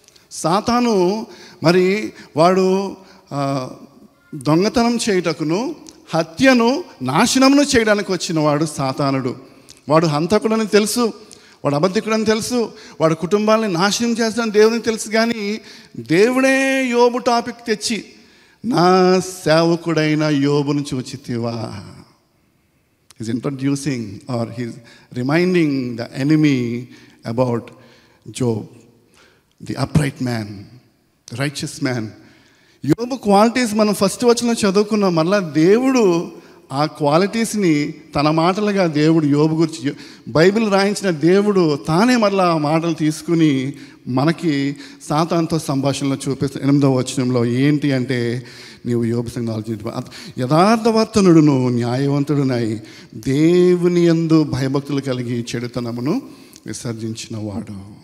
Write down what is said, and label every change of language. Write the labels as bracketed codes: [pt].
[te] సాతాను మరి వాడు దొంగతనం చేయుటకును, హత్యను, నాశనమును చేయడానికి వచ్చిన వాడు సాతానుడు. వాడు హంతకుడని తెలుసు, వాడు అబద్ధికుడని తెలుసు, వాడు కుటుంబాలని నాశనం చేస్తాడని దేవునికి తెలుసు. కానీ దేవుడే యోబు టాపిక్ తెచ్చి, నా సేవకుడైన యోబును చూచితివా? [en] He's introducing or he's reminding the enemy about Job, the upright man, the righteous man. [te] యోబు క్వాలిటీస్ మనం ఫస్ట్ వచనంలో చదువుకున్నాం. మళ్ళా దేవుడు ఆ క్వాలిటీస్ని తన మాటలుగా దేవుడు యోబు గురించి, బైబిల్ రాయించిన దేవుడు తానే మళ్ళీ ఆ మాటలు తీసుకుని మనకి సాతానుతో సంభాషణలో చూపిస్తాడు. 8వ వచనంలో ఏంటి అంటే, నీవు యోబు సంగతి ఆలోచించు, యథార్థవర్తనుడును న్యాయవంతుడునై దేవుని యందు భయభక్తులు కలిగి చెడుతనమును విసర్జించిన వాడు.